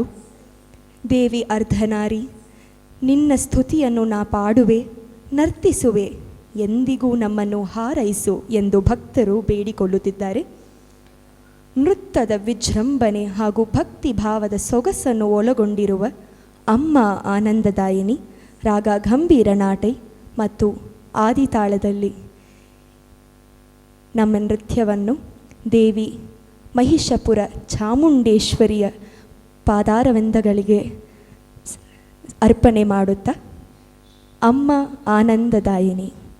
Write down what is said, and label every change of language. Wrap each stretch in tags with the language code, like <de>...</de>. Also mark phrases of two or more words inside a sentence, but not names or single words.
<kn>ದೇವಿ ಅರ್ಧನಾರಿ, ನಿನ್ನ ಸ್ತುತಿಯನ್ನು ನಾ ಪಾಡುವೆ, ನರ್ತಿಸುವೆ, ಎಂದಿಗೂ ನಮ್ಮನ್ನು ಹಾರೈಸು ಎಂದು ಭಕ್ತರು ಬೇಡಿಕೊಳ್ಳುತ್ತಿದ್ದಾರೆ. ನೃತ್ಯದ ವಿಜೃಂಭಣೆ ಹಾಗೂ ಭಕ್ತಿ ಭಾವದ ಸೊಗಸನ್ನು ಒಳಗೊಂಡಿರುವ ಅಮ್ಮ ಆನಂದದಾಯಿನಿ ರಾಗ ಗಂಭೀರ ನಾಟೈ ಮತ್ತು ಆದಿತಾಳದಲ್ಲಿ ನಮ್ಮ ನೃತ್ಯವನ್ನು ದೇವಿ ಮಹಿಷಪುರ ಚಾಮುಂಡೇಶ್ವರಿಯ ಪಾದಾರವಿಂದಗಳಿಗೆ ಅರ್ಪಣೆ ಮಾಡುತ್ತಾ ಅಮ್ಮ ಆನಂದದಾಯಿನಿ.</kn>